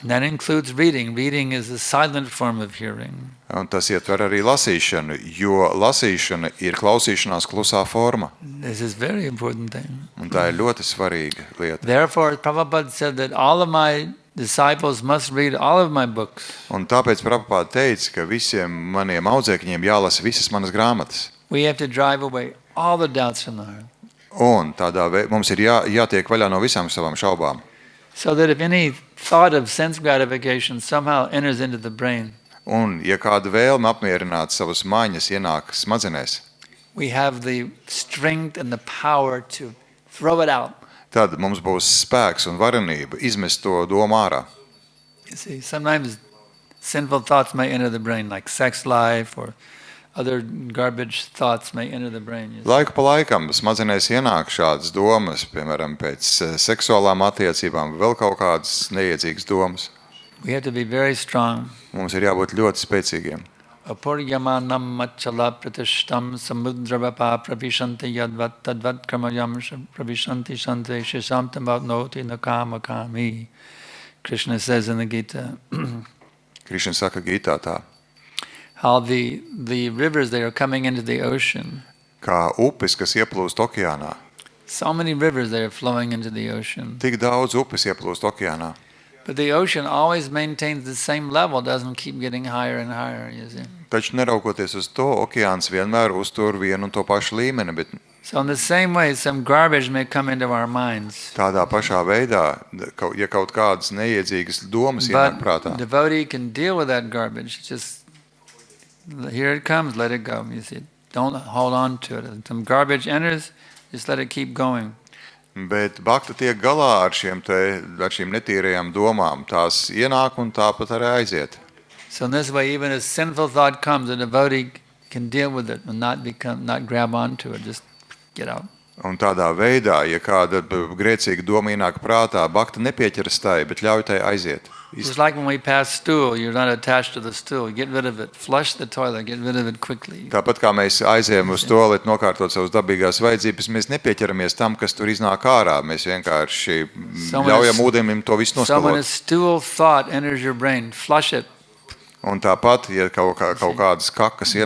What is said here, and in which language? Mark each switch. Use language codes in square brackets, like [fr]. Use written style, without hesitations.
[en] And that includes reading. Reading is a silent form of hearing. [lv] Un tas ietver arī lasīšanu, jo lasīšana ir klausīšanās klusā forma. [en] This is a very important thing. [lv] Un tā ir ļoti svarīga lieta. [en] Therefore, Prabhupada said that all of my disciples must read all of my books. [lv] Un tāpēc Prabhupāda teica, ka visiem maniem audzēkņiem jālasa visas manas grāmatas. [en] We have to drive away all the doubts from the heart. [lv] Un tādā veidā mums ir jātiek vaļā no visām savām šaubām. [en] So that if any thought of sense gratification somehow enters into the brain, [lv] Un, ja kāda vēlme apmierināt savas maņas ienāk smadzenēs, [en] we have the strength and the power to throw it out. [lv] tad mums būs spēks un varenība izmest to domu ārā. [en] You see, sometimes sinful thoughts may enter the brain, like sex life or other garbage thoughts may enter the brain. You see. [lv] Laiku pa laikam smadzenēs ienāk šādas domas, piemēram, pēc seksuālām attiecībām, vēl kaut kādas neiedzīgas domas. [en] We have to be very strong. [lv] Mums ir jābūt ļoti spēcīgiem. [sa] Apuryamanam machala pratishtam samudravapa pravishanti yadvat tadvat kramayam pravishanti shante shishamtam vatnoti nakama kami. [en] Krishna says in the Gita [lv] Krišna saka Gītā tā, [en] how the rivers that are coming into the ocean, [lv] kā upes, kas ieplūst okeānā. [en] so many rivers that are flowing into the ocean. [lv] Tik daudz upes ieplūst okeānā. [en] But the ocean always maintains the same level, doesn't keep getting higher and higher, you see. [lv] Taču neraugoties uz to, okeāns vienmēr uztur vienu un to pašu līmeni, bet [en] So in the same way, some garbage may come into our minds. [lv] tādā pašā veidā, ja kaut kādas neiedzīgas domas ienāk [en] But [lv] prātā, [en] devotee can deal with that garbage. Just, here it comes, let it go, you see. Don't hold on to it. If some garbage enters, just let it keep going. [lv] bet bhakta tiek galā ar šīm netīrajām domām. Tās ienāk un tāpat arī aiziet. [en] So in this way, even a sinful thought comes, a devotee can deal with it and not grab onto it, just get out. [lv] Un tādā veidā, ja kāda grēcīga doma ienāk prātā, bhakta nepieķeras tai, bet ļauj tai aiziet. [en] Just like when we pass stool, you're not attached to the stool. Get rid of it. Flush the toilet. Get rid of it quickly. [lv] Tāpat kā mēs aizējam uz toaleti nokārtot savas dabīgās vajadzības, mēs nepieķeramies tam, kas tur iznāk ārā. Mēs vienkārši ļaujam ūdenim to visu [en] So when a [lv] noskalot. [en] stool thought enters your brain, flush it. [lv] Un tāpat, ja kaut kādas kakas ienāk